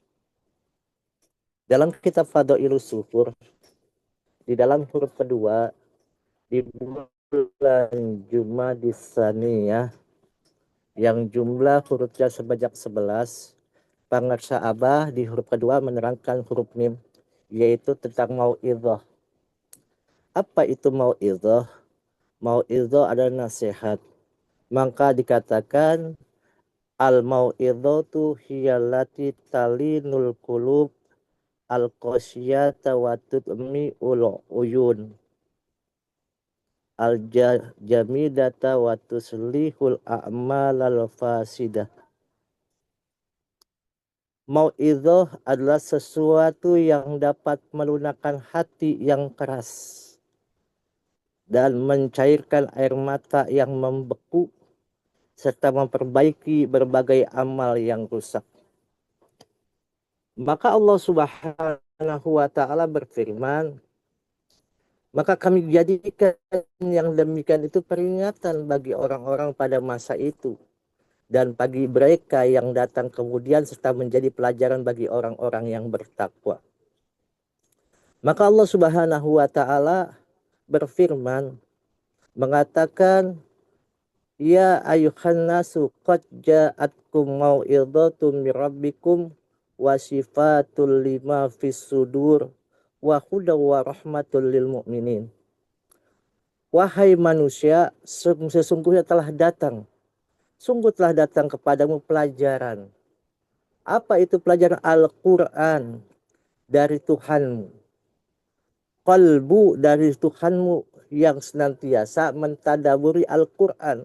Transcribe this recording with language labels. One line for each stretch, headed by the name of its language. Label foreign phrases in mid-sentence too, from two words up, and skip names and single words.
Indonesian: Dalam kitab Fadailus Syukur, di dalam huruf kedua, di bulan Jumadis Tsaniyah, yang jumlah hurufnya sebanyak 11, Pangarsa Abah di huruf kedua menerangkan huruf mim, yaitu tentang mau'idhah. Apa itu mau'idhah? Mau'idhah adalah nasihat. Maka dikatakan
Arabic: الموعظة هي التي تلين القلوب القاسية وتدمع العيون الجامدة وتصلح الأعمال الفاسدة.
Indonesian: Mau'idhah adalah sesuatu yang dapat melunakkan hati yang keras dan mencairkan air mata yang membeku serta memperbaiki berbagai amal yang rusak. Maka Allah
Arabic: سبحانه وتعالى
Indonesian: berfirman, maka kami jadikan yang demikian itu peringatan bagi orang-orang pada masa itu dan bagi mereka yang datang kemudian serta menjadi pelajaran bagi orang-orang yang bertakwa. Maka Allah
Arabic: سبحانه وتعالى
Indonesian: berfirman mengatakan,
Arabic: يا أيها الناس قد جاءتكم موعظة من ربكم وشفاء لما في الصدور وهدى ورحمة للمؤمنين.
Indonesian: Wahai manusia, sesungguhnya sungguh telah datang kepadamu pelajaran. Apa itu pelajaran? Al-Quran dari Tuhanmu. Qalbu dari Tuhanmu yang senantiasa mentadaburi Al-Quran.